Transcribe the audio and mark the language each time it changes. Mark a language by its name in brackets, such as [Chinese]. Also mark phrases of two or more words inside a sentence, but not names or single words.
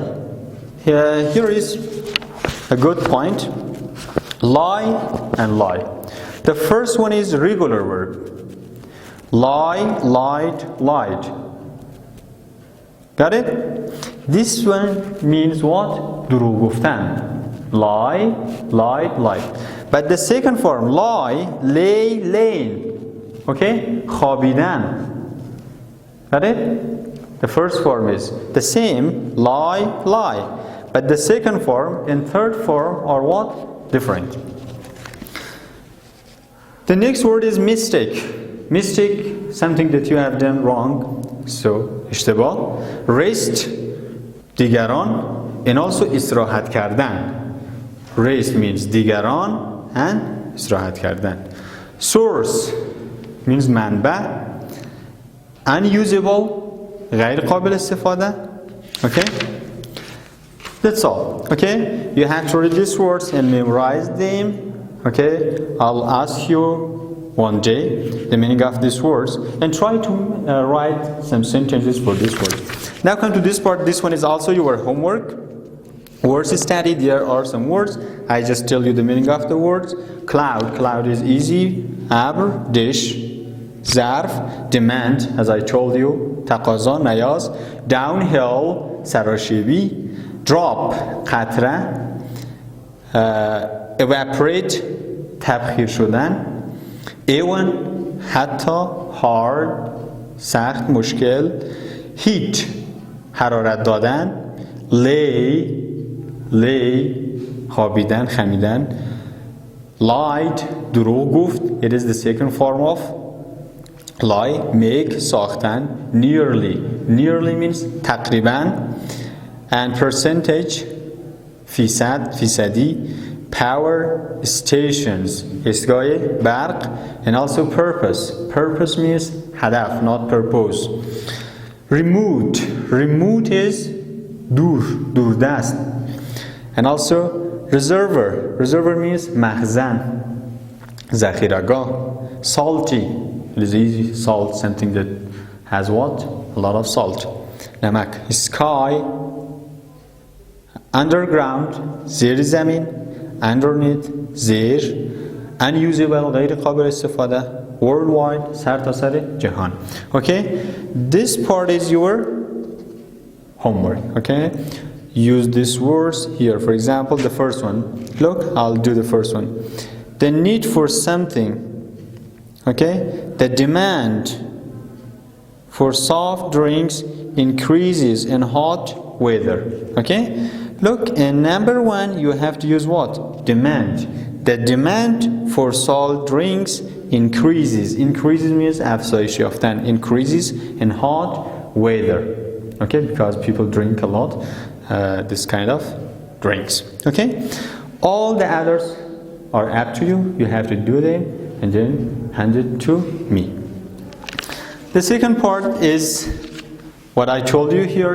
[English] Here is a good point. Lie and lie. The first one is regular verb. Lie, lied. Got it? This one means what? [Persian] دروغ گفتن. [English] Lie, lied. But the second form, lie, lain. Okay? خوابیدن. Got it? The first form is the same, lie. But the second form and third form are what? Different. The next word is mistake. Mistake, something that you have done wrong. So, اشتباه. Rest, دیگران. And also [Persian] استراحت کردن. [English] Rest means دیگران and [Persian] استراحت کردن. [English] Source means منبع. Unusable, [Persian] غیر قابل استفاده. [English] Okay? That's all. Okay? You have to read these words and memorize them. Okay? I'll ask you one day the meaning of these words and try to write some sentences for this word. Now come to this part. This one is also your homework. Words studied. There are some words. I just tell you the meaning of the words. Cloud is easy. Abr, dish. ظرف, demand, as I told you. [Persian] تقاضا, نیاز. Downhill, سراشیبی. Drop, قطره. Evaporate, تبخیر شدن. A1, حتی. Hard, سخت, مشکل. Heat, حرارت دادن. Lay, خوابیدن, خمیدن. Lied, دروغ گفت. [English] It is the second form of lie. Make, ساختن. Nearly means تقریبا. And percentage, فیصدی. Power stations, [Persian] ایستگاه برق. [English] And also purpose means هدف, not purpose. Remote is دوردست. And also reservoir means [Persian] مخزن, ذخیره‌گاه. [English] Salty, it is easy. Salt, something that has what? A lot of salt. [Persian] نمک. [English] Sky, underground, [Persian] زیر زمین. Underneath, زیر. Unusable, غیر قابل استفاده. Worldwide, سرتاسر جهان. [English] Okay? This part is your homework. Okay? Use these words here. For example, the first one. Look, I'll do the first one. The need for something. Okay? The demand for soft drinks increases in hot weather. Okay? Look, in number 1, you have to use what? Demand. The demand for salt drinks increases. Increases means [Persian] افزایش یافتن. [English] Increases in hot weather. Okay, because people drink a lot this kind of drinks. Okay, all the others are up to you. You have to do them and then hand it to me. The second part is what I told you here.